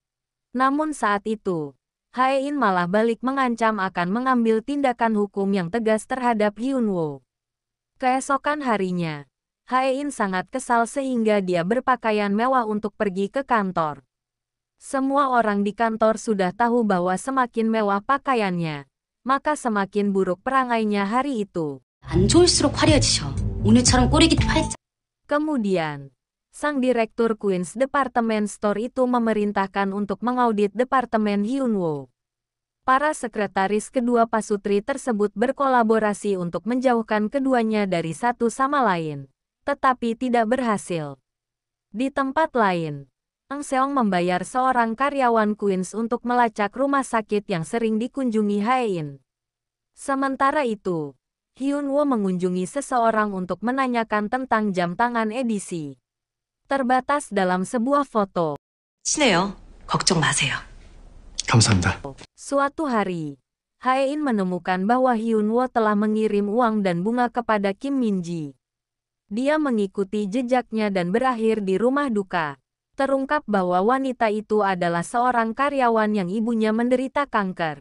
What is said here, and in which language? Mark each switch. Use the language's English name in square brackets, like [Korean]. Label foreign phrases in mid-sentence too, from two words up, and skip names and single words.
[Indonesian] Namun saat itu, Hae-in malah balik mengancam akan mengambil tindakan hukum yang tegas terhadap Hyun-woo. Keesokan harinya, Hae-in sangat kesal sehingga dia berpakaian mewah untuk pergi ke kantor. Semua orang di kantor sudah tahu bahwa semakin mewah pakaiannya, maka semakin buruk perangainya hari itu. [Korean] 안 좋을수록 화려해지셔. 오늘처럼 꼬리깃 팔자. [Indonesian] Kemudian, sang direktur Queens Department Store itu memerintahkan untuk mengaudit departemen Hyun-woo. Para sekretaris kedua pasutri tersebut berkolaborasi untuk menjauhkan keduanya dari satu sama lain, tetapi tidak berhasil. Di tempat lain, Eun-seong membayar seorang karyawan Queens untuk melacak rumah sakit yang sering dikunjungi Hae-in. Sementara itu, Hyun-woo mengunjungi seseorang untuk menanyakan tentang jam tangan edisi terbatas dalam sebuah foto. [Korean] 친해요. 걱정 마세요. 감사합니다. [Indonesian] Suatu hari, Hae-in menemukan bahwa Hyun-woo telah mengirim uang dan bunga kepada Kim Min-ji. Dia mengikuti jejaknya dan berakhir di rumah duka. Terungkap bahwa wanita itu adalah seorang karyawan yang ibunya menderita kanker.